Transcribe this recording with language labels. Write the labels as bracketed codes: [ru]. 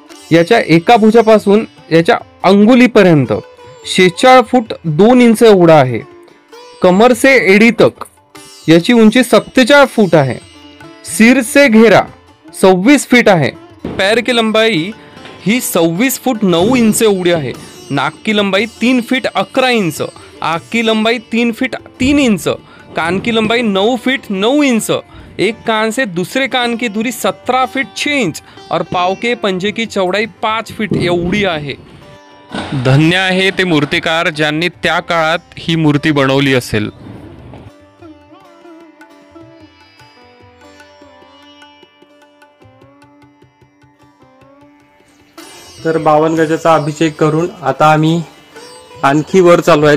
[mr] याच्या एका भुजापासून याच्या अंगुलीपर्यंत 46 फूट 2 इंच एवढा आहे. [hi] कमर से एडी तक [mr] याची उंची 47 फूट आहे. [hi] सिर से [mr] घेरा 26 फीट आहे. [hi] पैर की लंबाई [mr] ही 26 फूट 9 इंच एवढी आहे. [hi] नाक की लंबाई 3 फीट 11 इंच, आँख की लंबाई 3 फीट 3 इंच, कान की लंबाई 9 फीट 9 इंच, एक कान से दूसरे कान की दूरी 17 फीट 6 इंच और पाव के पंजे की चौड़ाई 5 फीट [mr] एवढी आहे. धन्य आहे ते मूर्तिकार ज्यांनी त्या काळात ही मूर्ती बनवली असेल. तर 52 गजाचा अभिषेक करून आता आम्ही आणखी वर चालू आहे.